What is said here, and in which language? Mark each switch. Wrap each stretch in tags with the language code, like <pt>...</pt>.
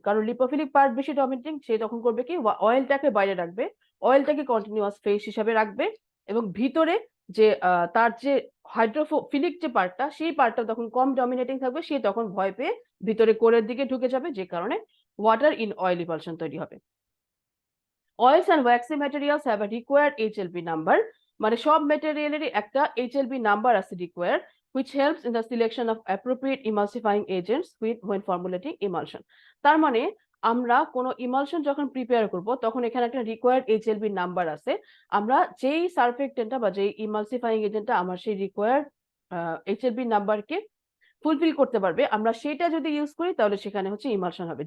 <bn>কারণ lipophilic part বেশি dominating, সে তখন করবে কি, অয়েলটাকে বাইরে রাখবে, অয়েলটাকে কন্টিনিউয়াস ফেজ হিসাবে রাখবে, এবং ভিতরে যে তার যে হাইড্রোফিলিক যে পার্টটা, সেই পার্টটা তখন কম ডমিনেটিং থাকবে, সে তখন ভয় পেয়ে ভিতরে কোরের দিকে ঢুকে যাবে, যে কারণে ওয়াটার ইন অয়েল ইমালশন তৈরি হবে।</bn> <en>Oils and waxy materials have a required HLB number,</en> <bn>মানে সব মেটেরিয়ালেরই একটা HLB নাম্বার আছে</bn> <en>required, which helps in the selection of appropriate emulsifying agents when formulating emulsion.</en> <bn>তার মানে আমরা কোনো ইমালশন যখন প্রিপেয়ার করব তখন এখানে একটা রিকোয়ার্ড HLB নাম্বার আছে। আমরা যেই সারফেক্টেন্টটা বা যেই ইমালসিফাইং এজেন্টটা আমার সেই রিকোয়ার্ড HLB নাম্বারকে ফুলফিল করতে পারবে, আমরা সেটা যদি ইউজ করি তাহলে সেখানে হচ্ছে ইমালশন হবে।</bn>